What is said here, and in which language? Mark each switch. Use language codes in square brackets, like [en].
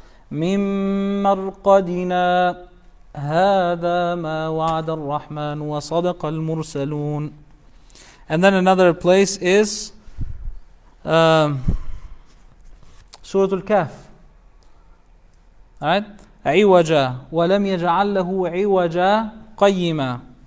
[ar] من مرقدنا هذا ما وعد الرحمن وصدق المرسلون. [en] And then another place is Surah Al-Kahf. Alright? [ar] عوجا ولم يجعل له عوجا قيما.